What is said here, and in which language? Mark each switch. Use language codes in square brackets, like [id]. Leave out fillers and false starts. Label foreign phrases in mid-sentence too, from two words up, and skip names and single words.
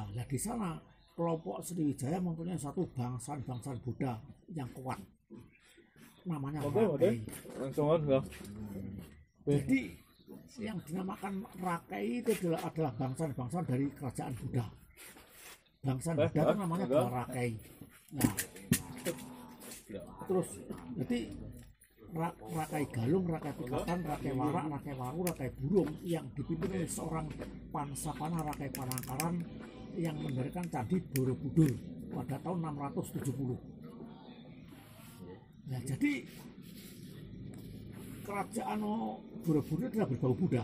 [id] Nah di sana kelompok Sriwijaya mempunyai satu bangsa Buddha yang kuat, namanya Rakai. Jadi yang dinamakan Rakai itu adalah bangsa dari kerajaan Buddha. Bangsa Buddha itu namanya adalah Rakai. Nah, terus jadi Rakai Galung, Rakai Pikatan, Rakai Warak, Rakai Waru, Rakai Burung yang dipimpin oleh seorang Pansapana Rakai Panangkaran yang mendirikan Candi Borobudur pada tahun 670. Nah, jadi kerajaan Borobudur adalah berbau Buddha.